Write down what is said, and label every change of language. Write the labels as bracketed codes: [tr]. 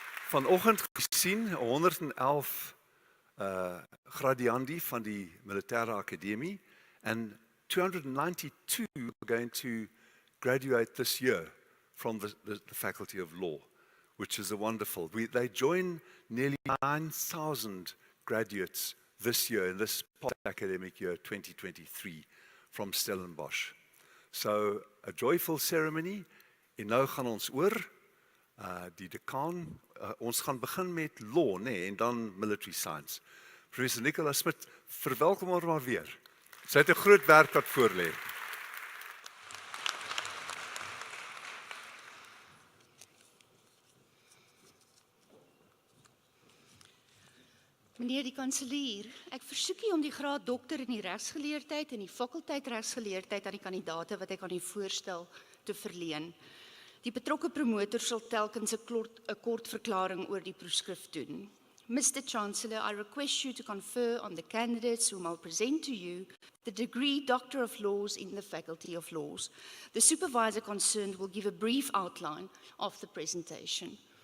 [af] Vanoggend gesien 111 gradiandi van die militêre akademie, [en] and 292 are going to graduate this year from the Faculty of Law, which is a wonderful. They join nearly 9,000 graduates this year, in this academic year 2023, from Stellenbosch. So, a joyful ceremony. [af] En nou gaan ons oor die dekaan. Ons gaan begin met law, en dan military science. Professor Nicola Smit, verwelkom haar maar weer. Sy het 'n groot werk wat voor lê. Meneer die kanselier, ek versoek u om die graad dokter in die regsgeleerdheid en die fakulteit regsgeleerdheid aan die kandidaate wat ek aan u voorstel te verleen. Die betrokke promotor sal telkens 'n kort verklaring oor die proefskrif doen. [en] Mr. Chancellor, I request you to confer on the candidates whom I'll present to you the degree Doctor of Laws in the Faculty of Laws. The supervisor concerned will give a brief outline of the presentation.